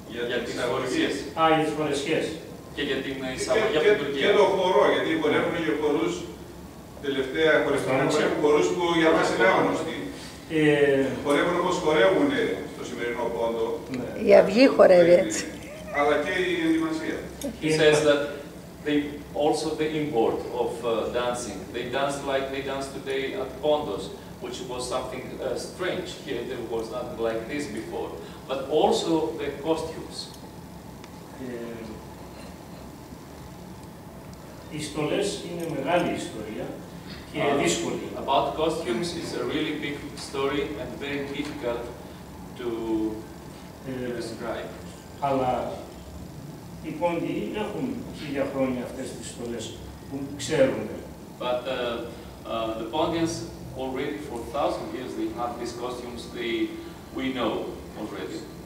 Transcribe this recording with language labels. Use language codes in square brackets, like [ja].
[el] Για τις αγωγίες. Για τις φορεσιές. Και για την εισαγωγή από την Τουρκία. Και το χορό, γιατί χορεύουν και χορούς, τελευταία χορευτικά χορεύουν χορούς που για μας είναι άγνωστοι. Χορεύουν όπως χορεύουν στο σημερινό πόντο. Η αυγή χορεύει έτσι. Αλλά και η ενδυμασία. [en] He says that they also the import of dancing. They dance like they dance today at Pondos, which was something strange. Here there was nothing like this before. But also the costumes. [el] Οι στολές είναι μεγάλη ιστορία και δύσκολη. [en] About costumes is a really big story and very difficult to describe. [el] Αλλά οι πόντιοι έχουν 1000 χρόνια αυτές τις στολές που ξέρουν. [en] But the Pondians already for 1,000 years they have these costumes we know already.